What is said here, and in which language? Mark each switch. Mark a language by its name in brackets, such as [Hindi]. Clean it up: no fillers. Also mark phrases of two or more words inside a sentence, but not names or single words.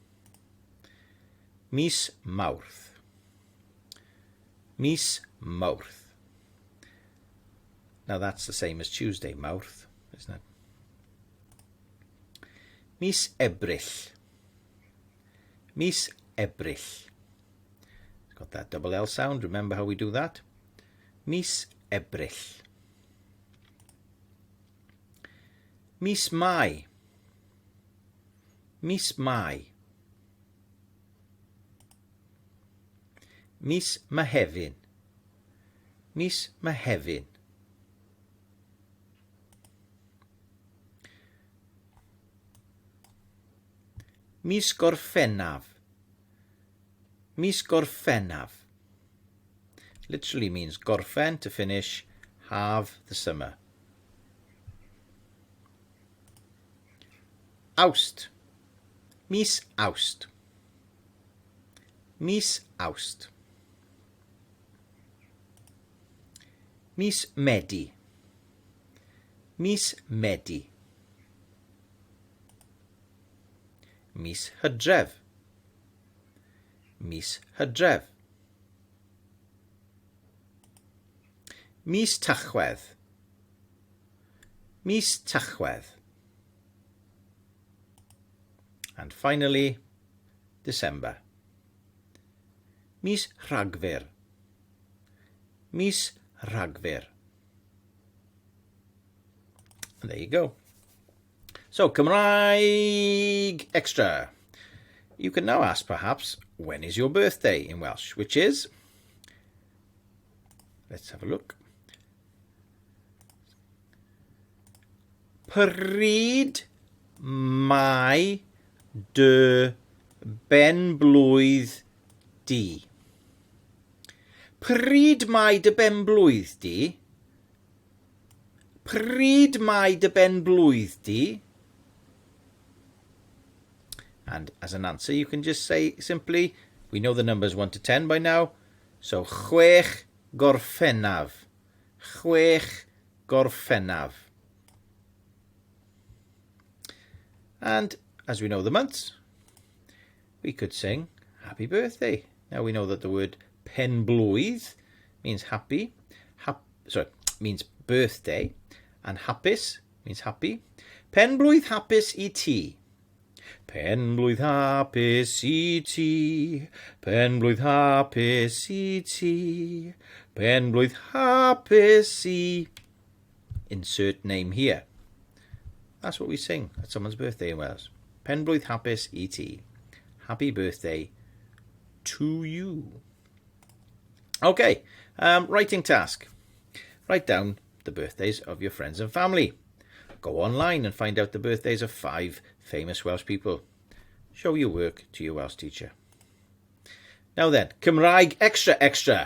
[Welsh] Mis Mawrth. Mis Mawrth. [English] Now that's the same as Tuesday, Mawrth, isn't it? [Welsh] Mis Ebrill. Mis Ebrill. [English] Got that double L sound. Remember how we do that? [Welsh] Mis Ebrill. Mis Mai. Mis Mai. Mis Mehefin. Mis Mehefin. Mis Gorffennaf. Mis Gorffennaf [English] literally means gorffen, to finish, half, the summer. [Welsh] Awst. Mis Awst. Mis Awst. Mis Medi. Mis Medi. Mis Hydref. Mis Hydref. Mis Tachwedd. Mis Tachwedd. [English] And finally, December. [Welsh] Mis Rhagfyr. Mis Rhagfyr. [English] And there you go. So, Cymraeg Extra. You can now ask, perhaps, when is your birthday in Welsh? Which is, let's have a look. [Welsh] Pryd mae dy benblwydd di? Pryd mae dy benblwydd di? Pryd mae dy benblwydd di? [English] And as an answer, you can just say simply, we know the numbers 1 to 10 by now, so [Welsh] chwech gorffennaf. Chwech gorffennaf. [English] And as we know the months, we could sing happy birthday. Now we know that the word penblwydd means happy, means birthday, and hapus means happy. [Welsh] Penblwydd hapus I ti. Penblwydd hapus I ti, penblwydd hapus I ti, penblwydd hapus I... [English] Insert name here. That's what we sing at someone's birthday in Wales. [Welsh] Penblwydd hapus I ti. [English] Happy birthday to you. Okay, writing task. Write down the birthdays of your friends and family. Go online and find out the birthdays of 5 famous Welsh people. Show your work to your Welsh teacher. Now then, Cymraeg Extra Extra.